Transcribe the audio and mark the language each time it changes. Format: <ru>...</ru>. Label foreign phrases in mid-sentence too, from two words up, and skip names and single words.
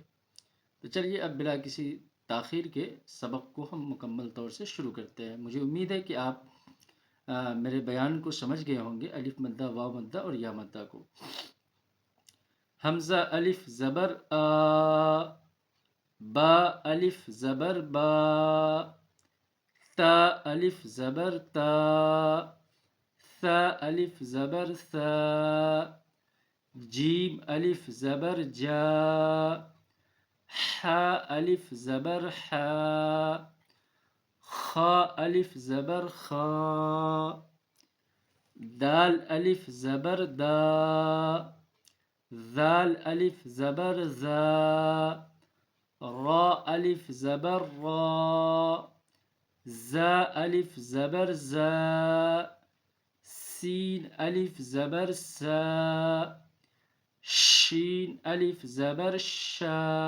<ur>تو چلیے اب بلا کسی تاخیر کے سبق کو ہم مکمل طور سے شروع کرتے ہیں. مجھے امید ہے کہ آپ میرے بیان کو سمجھ گئے ہوں گے، الف مدہ، واو مدہ اور یا مدہ کو. ہمزہ الف زبر آ, با الف زبر با، تا الف زبر تا، ثا الف زبر ثا، جیم الف زبر جا، حا الف زبر حا، خا الف زبر خا، دال الف زبر دا، ذال الف زبر ذا، را الف زبر را، زا الف زبر زا، سین الف زبر سا، شین الف زبر شا،</ur>